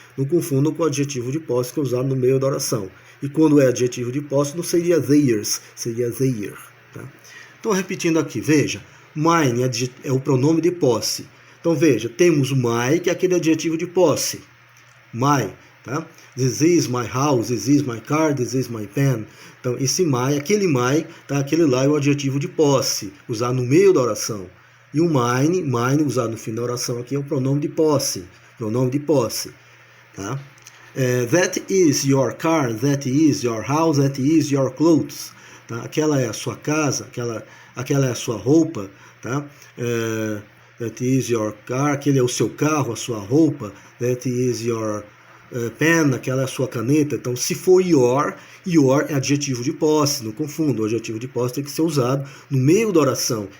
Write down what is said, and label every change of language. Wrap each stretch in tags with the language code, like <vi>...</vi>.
<pt>Não confundam com o adjetivo de posse que é usado no meio da oração. E quando é adjetivo de posse, não seria theirs, seria their. Tá? Então, repetindo aqui, veja, mine é o pronome de posse. Então, veja, temos o my, que é aquele adjetivo de posse. My, tá?</pt> <en>This is my house, this is my car, this is my pen.</en> <pt>Então, esse my, tá? Aquele lá é o adjetivo de posse, usado no meio da oração. E o mine, usado no fim da oração aqui, é o pronome de posse. Pronome de posse. Tá?</pt> <en>That is your car, that is your house, that is your clothes.</en> <pt>Tá? Aquela é a sua casa, aquela é a sua roupa. Tá?</pt> <en>That is your car,</en> <pt>aquele é o seu carro, a sua roupa.</pt> <en>That is your pen,</en> <pt>aquela é a sua caneta. Então, se for your é adjetivo de posse, não confunda. O adjetivo de posse tem que ser usado no meio da oração.</pt>